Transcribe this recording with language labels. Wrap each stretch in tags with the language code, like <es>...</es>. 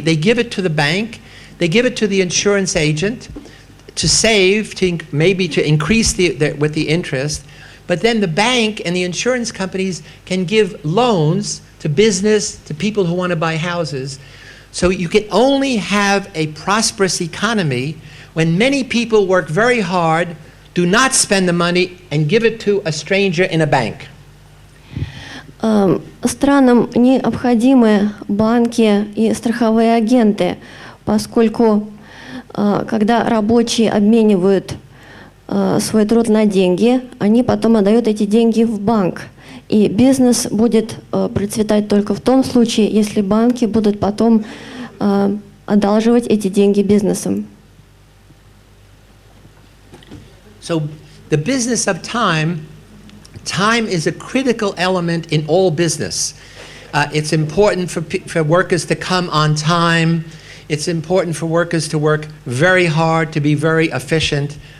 <en>They give it to the bank, they give it to the insurance agent to save, maybe to increase with the interest, but then the bank and the insurance companies can give loans to business, to people who want to buy houses. So you can only have a prosperous economy when many people work very hard, do not spend the money, and give it to a stranger in a bank.</en> <ru>Странам необходимы банки и страховые агенты, поскольку когда рабочие обменивают свой труд на деньги, они потом отдают эти деньги в банк. И бизнес будет процветать только в том случае, если банки будут потом одалживать эти деньги бизнесам.</ru> <en>So the business of time is a critical element in all business. It's important for workers to come on time. It's important for workers to work very hard, to be very efficient.</en>